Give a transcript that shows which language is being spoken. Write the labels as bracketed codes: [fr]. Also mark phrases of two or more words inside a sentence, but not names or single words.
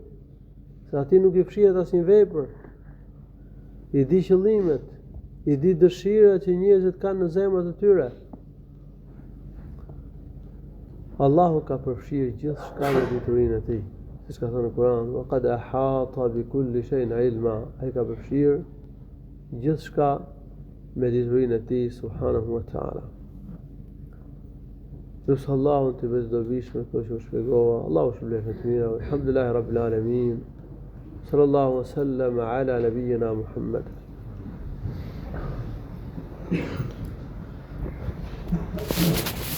[sq] Se ati nuk I fshihet asnjë vepër. I di qëllimet, I di dëshirat që njerëzit kanë në zemrat e tyre. Allahu ka përfshirë gjithçka me diturinë e tij. Siç ka thënë në Kur'an, [ar] "Wa qad ahata bi kulli shay'in ilma", [sq] ai ka përfshirë gjithçka me diturinë e tij [ar] subhanahu wa ta'ala. [sq] Lusë Allahun të bezdobishme këto që u shpjegova. Allahu shpëlefë të mira. [ar] الحمد لله رب العالمين. صلى الله وسلم على نبينا محمد.